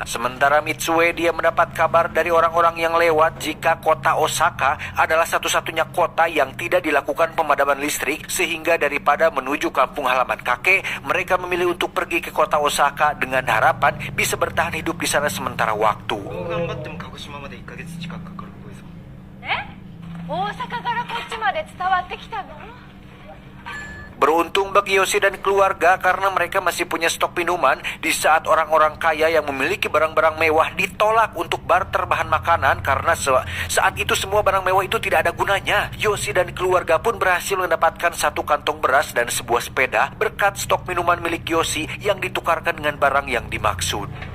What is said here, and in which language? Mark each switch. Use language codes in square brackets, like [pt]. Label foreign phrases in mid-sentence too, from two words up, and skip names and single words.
[id] Sementara Mitsue, dia mendapat kabar dari orang-orang yang lewat jika kota Osaka adalah satu-satunya kota yang tidak dilakukan pemadaman listrik, sehingga daripada menuju kampung halaman kakek, mereka memilih untuk pergi ke kota Osaka dengan harapan bisa bertahan hidup di sana sementara waktu. [ja] 鹿児島まで1ヶ月近くかかるっぽいぞ。大阪からこっちまで伝わってきたの？ [id] Beruntung bagi Yoshi dan keluarga karena mereka masih punya stok minuman di saat orang-orang kaya yang memiliki barang-barang mewah ditolak untuk barter bahan makanan karena saat itu semua barang mewah itu tidak ada gunanya. Yoshi dan keluarga pun berhasil mendapatkan satu kantong beras dan sebuah sepeda berkat stok minuman milik Yoshi yang ditukarkan dengan barang yang dimaksud.